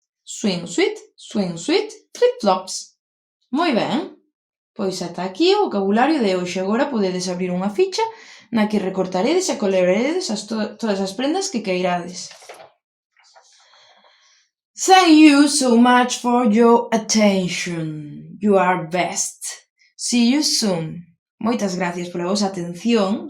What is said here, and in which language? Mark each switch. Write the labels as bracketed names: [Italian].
[English] Swimsuit, swimsuit, flip-flops. [Galician] Moi ben. Pois ata aquí o vocabulario de hoxe. Agora podedes abrir unha ficha na que recortaredes e coloredes todas as prendas que queirades. [English] Thank you so much for your attention. You are best. See you soon. [Galician] Moitas gracias pola vosa atención.